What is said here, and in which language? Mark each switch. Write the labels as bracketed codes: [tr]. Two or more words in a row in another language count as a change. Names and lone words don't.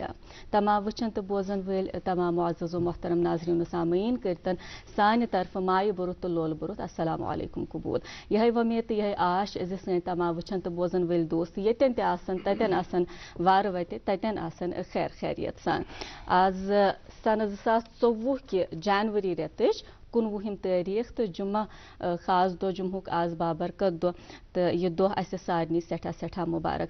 [ks] تمام وٕچھن تہٕ بوزن وٲلۍ تمام معزز و محترم ناظرین و سامعین کٔرتن سانہِ طرفہٕ مایہِ بروٚتھ تہٕ لولہٕ بروٚتھ السلام علیکم قبوٗل. یِہے وۄمید تہٕ یِہے آش زِ سٲنۍ تمام وٕچھن تہٕ بوزن وٲلۍ دوست ییٚتٮ۪ن تہِ آسن تتٮ۪ن آسن وارٕ وتہِ تتٮ۪ن آسن خیر خیریت سان. آز سنہٕ 2024 کہِ جنؤری رٮ۪تٕچ 19 تٲریٖخ تہٕ جمعہ خاص دۄہ جمعہُک آز بابرکت دۄہ تہٕ یہِ دۄہ اسہِ سارنٕے سٮ۪ٹھاہ سٮ۪ٹھاہ مُبارک.